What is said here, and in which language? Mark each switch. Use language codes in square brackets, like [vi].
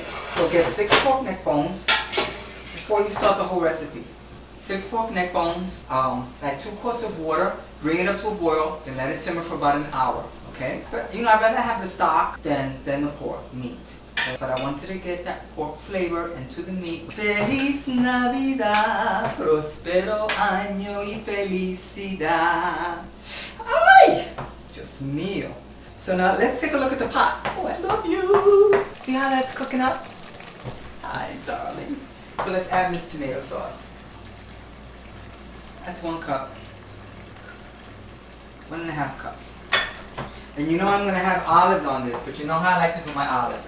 [en] So get 6 pork neck bones before you start the whole recipe. 6 pork neck bones, like 2 quarts of water, bring it up to a boil, then let it simmer for about an hour. Okay, but I'd rather have the stock than the pork meat. But I wanted to get that pork flavor into the meat. [es] Feliz Navidad, prospero año y felicidad. [en] Ay, just meal. So now let's take a look at the pot. Oh, I love you. See how that's cooking up? Hi, darling. So let's add this tomato sauce. That's 1 cup. 1.5 cups. And you know I'm going to have olives on this, but you know how I like to do my olives.